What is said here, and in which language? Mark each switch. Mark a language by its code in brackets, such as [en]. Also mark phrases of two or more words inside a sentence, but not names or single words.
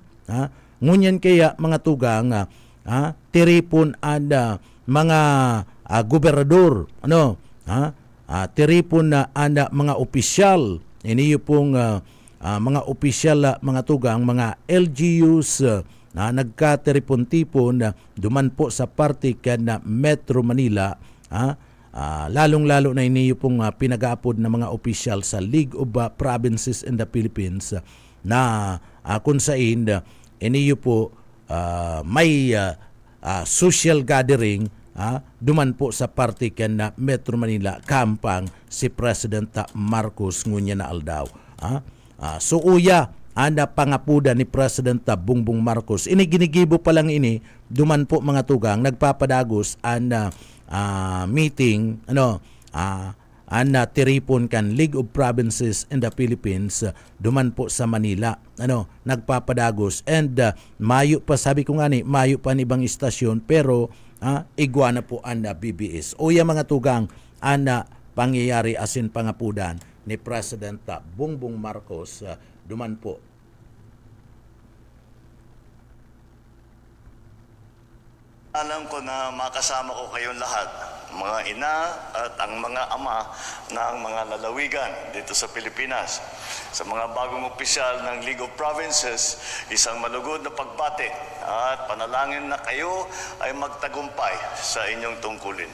[bik] Ngunyan kaya mga tugang tiripon ang mga gobernador, tiripon na ang mga opisyal, iniyo pong mga opisyal mga tugang, mga LGUs na nagkateripon-tipon duman po sa parte na Metro Manila, lalong-lalo na iniyo pong pinag-aapod na mga opisyal sa League of Provinces in the Philippines na kung saan iniyo po may [en] social gathering [bik] duman po sa parte na Metro Manila kampang si President Marcos ngunya na aldaw. So uya anda pangapuda ni President Bongbong Marcos. Ini ginigibo pa lang ini duman po mga tugang nagpapadagos ang meeting tiripon kan League of Provinces in the Philippines duman po sa Manila. Nagpapadagos and mayo pa sabi ko nga ni mayo pa ni ibang istasyon pero iguana po ang BBS. Uya mga tugang ang pangyayari asin pangapudan ni President Bongbong Marcos duman po. [tl] Alam ko na makasama ko kayong lahat, mga ina at ang mga ama ng mga lalawigan dito sa Pilipinas. Sa mga bagong opisyal ng League of Provinces, isang malugod na pagbati at panalangin na kayo ay magtagumpay sa inyong tungkulin.